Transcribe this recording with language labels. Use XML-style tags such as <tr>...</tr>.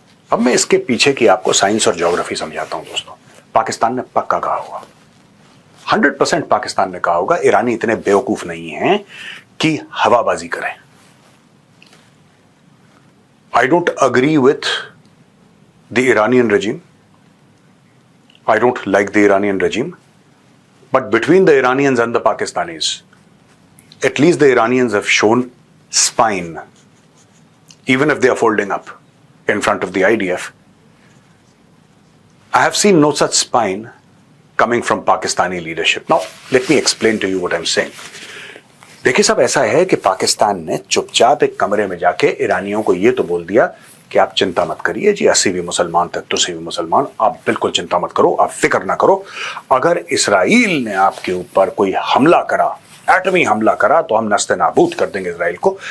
<hi>अब मैं इसके पीछे की आपको साइंस और ज्योग्राफी समझाता हूं दोस्तों। पाकिस्तान ने पक्का कहा होगा, 100% पाकिस्तान ने कहा होगा। ईरानी इतने बेवकूफ नहीं हैं कि हवाबाजी करें।</hi> <en>I don't agree with the Iranian regime. I don't like the Iranian regime. But between the Iranians and the Pakistanis, at least the Iranians have shown spine, even if they are folding up in front of the IDF. I have seen no such spine coming from Pakistani leadership. Now, let me explain to you what I'm saying.</en> <hi>देखिए साहब, ऐसा है कि पाकिस्तान ने चुपचाप एक कमरे में जाके ईरानियों को ये तो बोल दिया कि आप चिंता मत करिए जी, 80 भी मुसलमान तक तो 80 भी मुसलमान, आप बिल्कुल चिंता मत करो, आप फिक्र ना करो। अगर इसराइल ने आपके ऊपर कोई हमला करा, एटमी हमला करा, तो हम नस्ते नाबूद कर देंगे इसराइल को।</hi>